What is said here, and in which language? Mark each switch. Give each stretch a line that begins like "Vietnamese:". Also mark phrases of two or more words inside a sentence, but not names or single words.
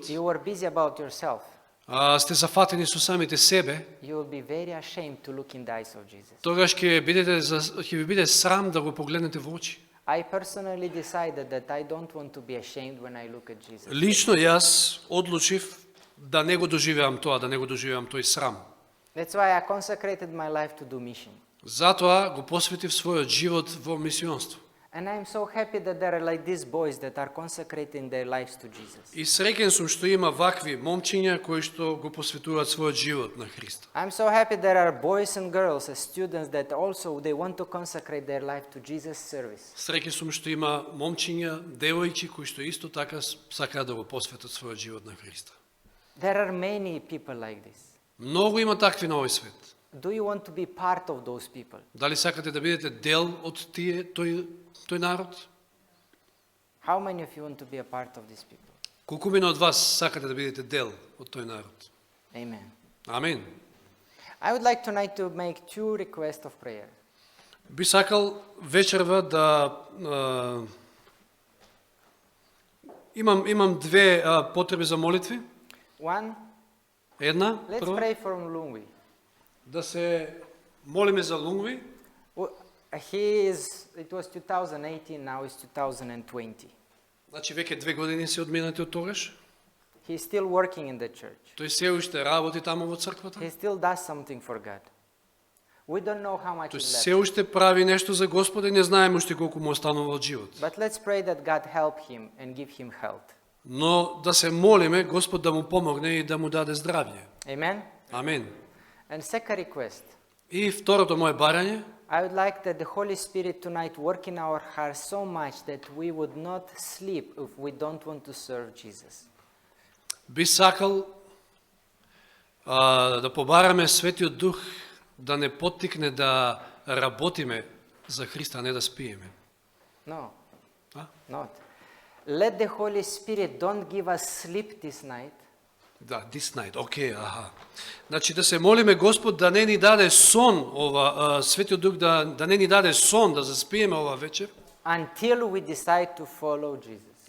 English: you were busy about yourself,
Macedonian: сте зафатени со самите себе,
English: you will be very ashamed to look in the eyes of Jesus.
Macedonian: тогаш ќе ви биде срам да го погледнете во очи.
English: I personally decided that I don't want to be ashamed when I look at Jesus.
Macedonian: Лично јас одлучив да не го доживеам тоа, да не го доживеам тој срам.
English: That's why I consecrated my life to do mission.
Macedonian: Затоа го посветив својот живот во мисионство.
English: And I'm so happy that there are like these boys that are consecrating their lives to Jesus.
Macedonian: И среќен сум што има вакви момчиња кои што го посветуваат својот живот на Христа.
English: I'm so happy there are boys and girls as students that also they want to consecrate their life to Jesus' service.
Macedonian: Среќен сум што има момчиња, девојки кои што исто така сакаат да го посветат својот живот на Христа.
English: There are many people like this.
Macedonian: Многу има такви на овој свет.
English: Do you want to be part of those people?
Macedonian: Дали сакате да бидете дел од тој народ?
English: How many of you want to be a part of these people?
Macedonian: Колку мина од вас сакате да бидете дел од тој народ?
English: Amen.
Macedonian: Амин.
English: I would like tonight to make two requests of prayer.
Macedonian: Би сакал вечерва да имам две потреби за молитви.
English: One,
Macedonian: Една,
English: let's
Macedonian: прва,
English: pray for Lungwi.
Macedonian: да се молиме за Лунгви.
English: It was 2018, now it's 2020.
Macedonian: Значи веќе 2 години се одминати од тогаш.
English: He's still working in the church.
Macedonian: Тој се уште работи таму во црквата.
English: He still does something for God. We don't know how much
Macedonian: Тој
English: is
Macedonian: се
English: left.
Macedonian: уште прави нешто за Господа и не знаеме уште колку му останува од живот.
English: But let's pray that God help him and give him health.
Macedonian: Но да се молиме Господ да му помогне и да му даде здравје.
English: Amen?
Macedonian: Амин.
English: And second request,
Macedonian: И второто мое барање,
English: I would like that the Holy Spirit tonight work in our hearts so much that we would not sleep if we don't want to serve Jesus.
Macedonian: би сакал да побараме Светиот Дух да не поттикне да работиме за Христа, а не да спиеме.
English: No,
Macedonian: А?
English: not. Let the Holy Spirit don't give us sleep this night, Да, this night,
Macedonian: окей, аха. Значи да се молиме Господ да не ни даде сон, Светиот Дух да не ни даде сон, да заспиеме ова вечер,
English: until we decide to follow Jesus